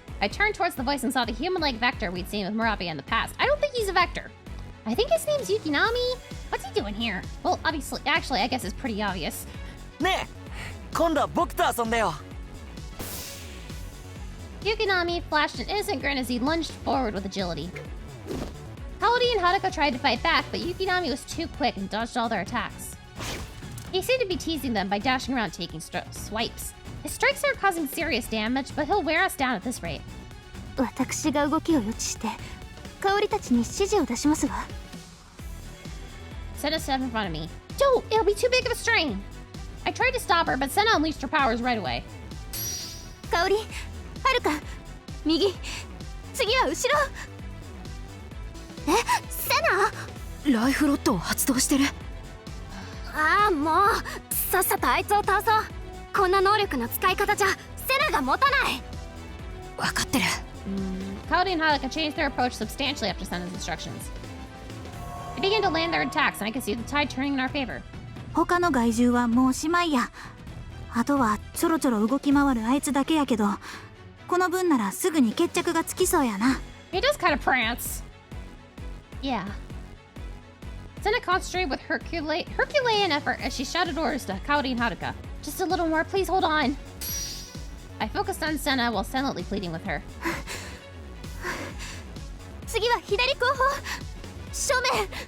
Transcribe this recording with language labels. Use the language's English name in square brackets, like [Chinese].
[English] I turned towards the voice and saw the human-like vector we'd seen with Murabi in the past. I don't think he's a vector. I think his name's Yukinami. What's he doing here? Well, actually, I guess it's pretty obvious. [Japanese] ねえ、今度は僕と遊んでよ。 [English] Yukinami flashed an innocent grin as he lunged forward with agility. Howdy and Haruka tried to fight back, but Yukinami was too quick and dodged all their attacks. He seemed to be teasing them by dashing around taking swipes. His strikes aren't causing serious damage, but he'll wear us down at this rate. [Japanese] 私が動きを予知して、香りたちに指示を出しますわ。 [English] Senna stepped in front of me. Don't! It'll be too big of a strain! I tried to stop her, but Senna unleashed her powers right away. [Japanese] 香り、はるか、右、次は後ろ。え、セナ？ライフロッドを発動してる。ああ、もうさっさとあいつを倒そう。こんな能力の使い方じゃセナが持たない。分かってる。 [English] Kaori and Haruka changed their approach substantially after Senna's instructions. They began to land their attacks, and I could see the tide turning in our favor. [Japanese] 他の害獣はもうおしまいや。あとはちょろちょろ動き回るあいつだけやけど、この分ならすぐに決着がつきそうやな。 [English] He does kind of prance. Yeah. Senna concentrated with Herculean effort as she shouted orders to Kaori and Haruka. Just a little more, please hold on. I focused on Senna while silently pleading with her. [Japanese] 次は左後方正面。